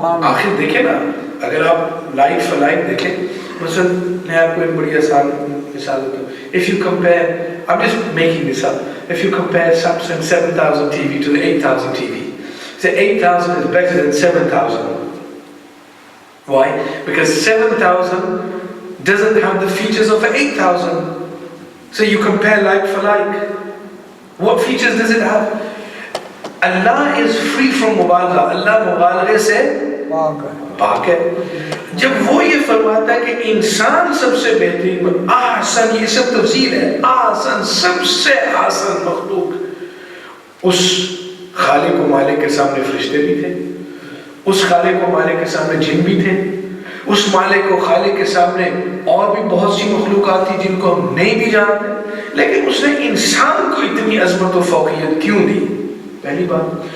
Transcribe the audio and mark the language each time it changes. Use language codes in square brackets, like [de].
[hi] आखिर देखें ना, अगर आप लाइट फॉर लाइट देखें, मसलन मैं आपको एक बड़ी आसान मिसाल देता हूँ. [en] If you compare, I'm just making this up. If you compare Samsung 7000 TV to the 8000 TV, say 8000 is better than 7000. Why? Because 7000 doesn't have the features of 8000. So you compare like for like. What features does it have? Allah is free from mubalagha. [hi] Allah mubalagha से पाक है. जब वो ये फरमाता है कि इंसान सबसे बेहतरीन, आसन, ये सब तफसील है, आसन, सबसे आसन मखलूक, उस खालिक व मालिक के सामने फरिश्ते भी थे, उस खालिक व मालिक के सामने जिन भी थे, उस मालिक व खालिक के सामने और भी बहुत सी मखलूकात थी जिनको हम नहीं भी जानते, लेकिन उसने इंसान को इतनी अजमत व फौकियत क्यों दी? पहली बात.